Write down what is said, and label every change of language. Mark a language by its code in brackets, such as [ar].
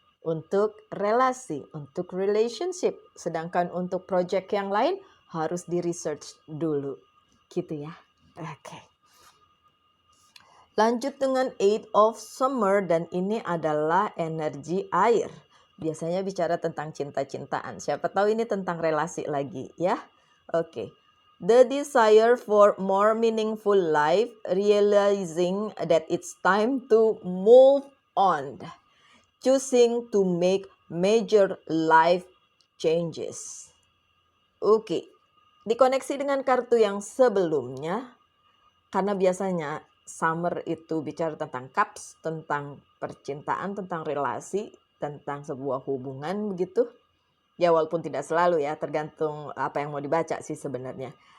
[id] Untuk relasi, untuk relationship, sedangkan untuk project yang lain harus di research dulu, gitu ya. Oke. Lanjut dengan Eight of Summer, dan ini adalah energi air. Biasanya bicara tentang cinta-cintaan. Siapa tahu ini tentang relasi lagi ya. Oke. [en] The desire for more meaningful life, realizing that it's time to move on. Choosing to make major life changes. [id] Oke. Dikoneksi dengan kartu yang sebelumnya, karena biasanya summer itu bicara tentang cups, tentang percintaan, tentang relasi, tentang sebuah hubungan begitu. Ya walaupun tidak selalu ya, tergantung apa yang mau dibaca sih sebenarnya.